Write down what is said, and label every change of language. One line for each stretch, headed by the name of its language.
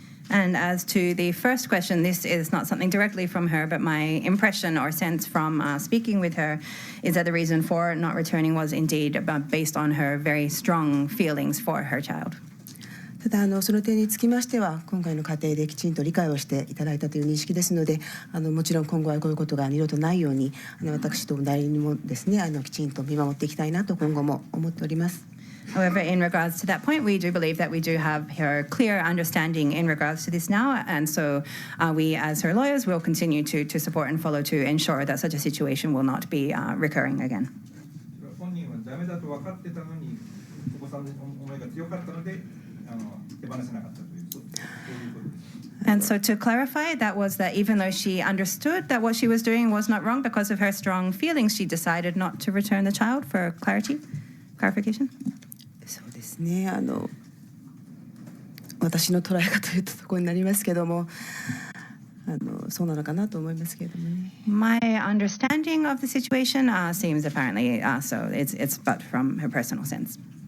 English: And as to the first question, this is not something directly from her, but my impression or sense from speaking with her is that the reason for not returning was indeed based on her very strong feelings for her child.
Japanese: ただその点につきましては、今回の過程できちんと理解をしていただいたという認識ですので、もちろん今後はこういうことが二度とないように、私と代理人もですね、きちんと見守っていきたいなと今後も思っております。
English: However, in regards to that point, we do believe that we do have her clear understanding in regards to this now, and so we, as her lawyers, will continue to support and follow to ensure that such a situation will not be recurring again.
Japanese: 本人はダメだと分かってたのに、お子さんの思いが強かったので、手放せなかったという、そういうことです。
English: And so to clarify, that was that even though she understood that what she was doing was not wrong, because of her strong feelings, she decided not to return the child for clarification.
Japanese: そうですね、私の捉え方というところになりますけども、そうなのかなと思いますけれどもね。
English: My understanding of the situation seems apparently so. It's but from her personal sense.